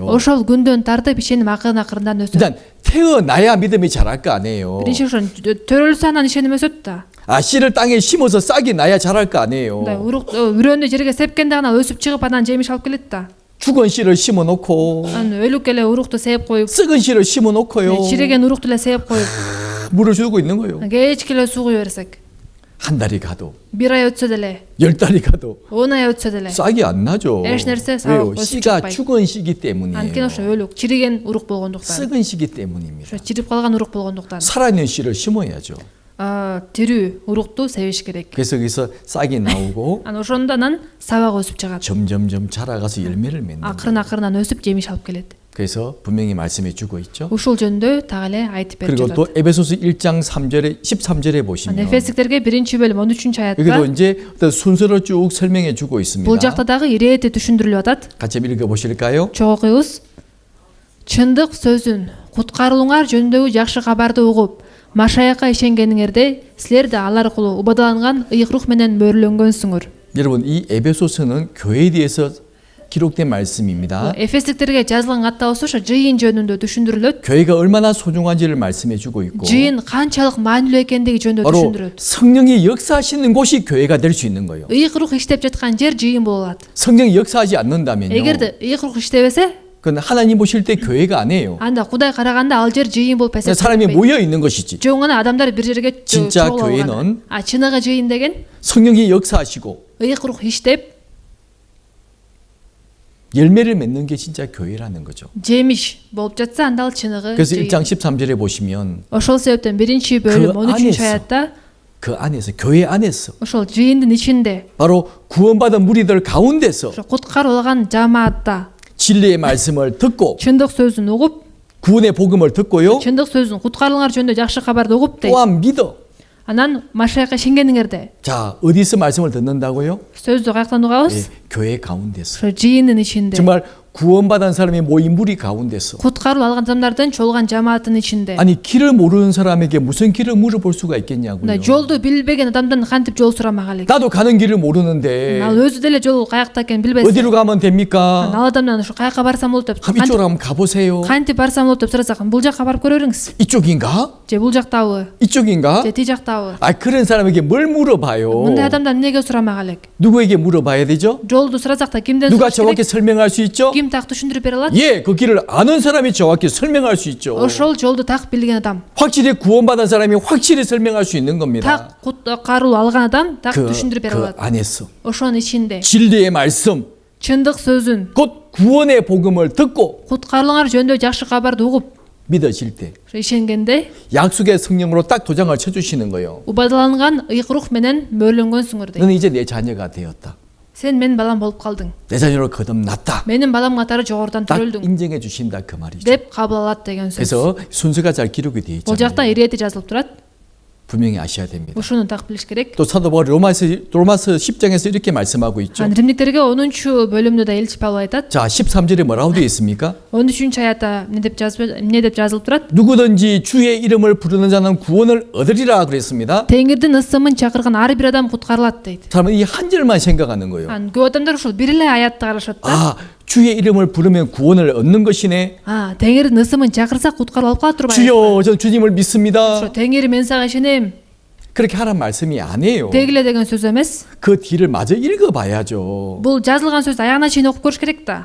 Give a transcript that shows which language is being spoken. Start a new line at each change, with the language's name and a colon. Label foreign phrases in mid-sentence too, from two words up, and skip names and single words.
Kyrgyz: ошол күндөн тартып ишеним акырын-акырындан өсөт.
Korean: 일단 태어나야 믿음이 자랄 거 아니에요.
Kyrgyz: биринчи ошон төрөлсө анан ишеним өсөт да.
Korean: 씨를 땅에 심어서 싹이 나야 자랄 거 아니에요.
Kyrgyz: үрөндү жерге сепкенде гана өсүп чыгып анан жемиш алып келет да.
Korean: 죽은 씨를 심어 놓고
Kyrgyz: анан өлүк эле урукту сээп коюп,
Korean: 썩은 씨를 심어 놓고요.
Kyrgyz: чиреген урукту эле сээп коюп,
Korean: 물을 주고 있는 거예요.
Kyrgyz: кечке эле суу куя берсек,
Korean: 한 달이 가도
Kyrgyz: бир ай өтсө деле,
Korean: 10달이 가도
Kyrgyz: 10 ай өтсө деле
Korean: 싹이 안 나죠.
Kyrgyz: эч нерсе
Korean: 왜요?
Kyrgyz: өсүп
Korean: 씨가
Kyrgyz: чыкпайт.
Korean: 죽은 씨기 때문이에요.
Kyrgyz: анткени ошо өлүк, чириген урук болгондуктан,
Korean: 썩은 씨기 때문입니다.
Kyrgyz: ошо чирип калган урук болгондуктан,
Korean: 살아있는 씨를 심어야죠.
Kyrgyz: тирүү урукту себиш керек.
Korean: 그래서 거기서 싹이 나오고
Kyrgyz: анан ошондон сабак өсүп чыгат.
Korean: 점점점 자라가서 열매를 맺는 거예요.
Kyrgyz: акырын-акырындан өсүп жемиш алып келет.
Korean: 그래서 분명히 말씀해 주고 있죠.
Kyrgyz: ушул жөнүндө так эле айтып берип
Korean: 그리고 또
Kyrgyz: жатат.
Korean: 에베소서 1장 3절에 13절에
Kyrgyz: анан
Korean: 보시면
Kyrgyz: эфесиктерге 1-бөлүм 13-аятта
Korean: 여기도 이제 어떤 순서로 쭉 설명해 주고 있습니다.
Kyrgyz: бул жакта дагы ирээтти түшүндүрүлүп атат.
Korean: 같이 읽어 보실까요?
Kyrgyz: чогуу окуйбуз. чындык сөзүн, куткарылууңар жөнүндөгү жакшы кабарды угуп, машаякка ишенгениңерде силер да ал аркылуу убадаланган ыйык рух менен мөрлөнгөнсүңөр.
Korean: 여러분 이 에베소서는 교회에 대해서 기록된 말씀입니다.
Kyrgyz: эфесиктерге жазылган катта болсо ошо жыйын жөнүндө түшүндүрүлөт.
Korean: 교회가 얼마나 소중한지를 말씀해 주고 있고
Kyrgyz: жыйын канчалык маанилүү экендиги жөнүндө
Korean: 바로
Kyrgyz: түшүндүрөт.
Korean: 성령이 역사하시는 곳이 교회가 될 수 있는 거예요.
Kyrgyz: ыйык рух иштеп жаткан жер жыйын боло алат.
Korean: 성령이 역사하지 않는다면요.
Kyrgyz: эгерде ыйык рух иштебесе,
Korean: 그건 하나님 보실 때 교회가 아니에요.
Kyrgyz: анда Кудай караганда ал жер жыйын болуп
Korean: 그냥 사람이
Kyrgyz: эсептелбейт.
Korean: 모여 있는 것이지.
Kyrgyz: жөн гана адамдар бир жерге
Korean: 진짜
Kyrgyz: чогулуп алган.
Korean: 교회는
Kyrgyz: чыныгы жыйын деген
Korean: 성령이 역사하시고
Kyrgyz: ыйык рух иштеп,
Korean: 열매를 맺는 게 진짜 교회라는 거죠.
Kyrgyz: жемиш болуп жатса анда ал чыныгы
Korean: 그래서
Kyrgyz: жыйын.
Korean: 1장 13절에 보시면
Kyrgyz: ошол себептен биринчи бөлүм
Korean: 그 13 안에서.
Kyrgyz: аятта
Korean: 그 안에서 교회 안에서
Kyrgyz: ошол жыйындын ичинде
Korean: 바로 구원받은 무리들 가운데서
Kyrgyz: ошо куткарылган жамаатта
Korean: 진리의 말씀을 듣고
Kyrgyz: чындык сөзүн угуп,
Korean: 구원의 복음을 듣고요.
Kyrgyz: чындык сөзүн куткарылыңар жөнүндө жакшы кабарды угуп дейт.
Korean: 또한 믿어.
Kyrgyz: Анан Машаякка ишенгениңерде
Korean: 자, 어디서 말씀을 듣는다고요?
Kyrgyz: сөздү каяктан угабыз?
Korean: 예, 교회 가운데서.
Kyrgyz: ошо жыйындын ичинде.
Korean: 정말 구원받은 사람이 모인 무리 가운데서.
Kyrgyz: Куткарылып алган адамдардын чогулган жамааттын ичинде.
Korean: 아니 길을 모르는 사람에게 무슨 길을 물어볼 수가 있겠냐고요.
Kyrgyz: мына жолду билбеген адамдан кантип жол сурамак элек?
Korean: 나도 가는 길을 모르는데
Kyrgyz: ал өзү деле жол каякта экенин билбесе.
Korean: 어디로 가면 됩니까?
Kyrgyz: ал адамдан ушу каяка барсам болот деп.
Korean: 그럼 이쪽으로 한번 가보세요.
Kyrgyz: кантип барсам болот деп сурасак, бул жакка барып көрөңүз.
Korean: 이쪽인가?
Kyrgyz: же бул жактабы?
Korean: 이쪽인가?
Kyrgyz: же тиги жактабы?
Korean: 아, 그런 사람에게 뭘 물어봐요?
Kyrgyz: мындай адамдан эмнеге сурамак элек?
Korean: 누구에게 물어봐야 되죠?
Kyrgyz: жолду сурасак да кимден
Korean: 누가
Kyrgyz: сураш
Korean: 정확히
Kyrgyz: керек?
Korean: 설명할 수 있죠?
Kyrgyz: ким так түшүндүрүп бере алат?
Korean: 예, 그 길을 아는 사람이 정확히 설명할 수 있죠.
Kyrgyz: ошол жолду так билген адам,
Korean: 확실히 구원받은 사람이 확실히 설명할 수 있는 겁니다.
Kyrgyz: так куткарылуу алган адам так
Korean: 그,
Kyrgyz: түшүндүрүп бере
Korean: 그
Kyrgyz: алат.
Korean: 안에서
Kyrgyz: ошонун ичинде
Korean: 진리의 말씀,
Kyrgyz: чындык сөзүн,
Korean: 곧 구원의 복음을 듣고
Kyrgyz: куткарылыңар жөнүндө жакшы кабарды угуп,
Korean: 믿어질 때
Kyrgyz: ишенгенде
Korean: 약속의 성령으로 딱 도장을 쳐주시는 거예요.
Kyrgyz: убадаланган ыйык рух менен мөрлөнгөнсүңөр дейт.
Korean: 너는 이제 내 자녀가 되었다.
Kyrgyz: сен менин балам болуп калдың.
Korean: 내 자녀로 거듭났다.
Kyrgyz: менин балам катары жогорудан
Korean: 딱
Kyrgyz: төрөлдүң
Korean: 인정해 주신다 그 말이죠.
Kyrgyz: деп кабыл алат деген сөз.
Korean: 그래서 순서가 잘 기록이 되어
Kyrgyz: бул жакта
Korean: 있잖아요.
Kyrgyz: ирети жазылып турат.
Korean: 분명히 아셔야 됩니다.
Kyrgyz: ушуну так билиш керек.
Korean: 또 사도 바울이 로마서 10장에서 이렇게 말씀하고 있죠.
Kyrgyz: анан римдиктерге 10 бөлүмдө да элчи Павел айтат.
Korean: 자, 13절에 뭐라고 되어 있습니까?
Kyrgyz: 13 аятта эмне деп жазылып турат?
Korean: 누구든지 주의 이름을 부르는 자는 구원을 얻으리라 그랬습니다.
Kyrgyz: теңирдин ысымын чакырган ар бир адам куткарылат дейт.
Korean: 사람은 이 한 절만 생각하는 거예요.
Kyrgyz: анан көп адамдар ушул бир эле аятты карашат да.
Korean: 아, 주의 이름을 부르면 구원을 얻는 것이네.
Kyrgyz: теңирдин ысымын чакырсак куткарылып алып кала турбайбы?
Korean: 주여, 전 주님을 믿습니다.
Kyrgyz: ошо теңири мен сага ишенем
Korean: 그렇게 하란 말씀이 아니에요.
Kyrgyz: дегиле деген сөз эмес.
Korean: 그 뒤를 마저 읽어봐야죠.
Kyrgyz: бул жазылган сөздү аягына чейин окуп көрүш керек да.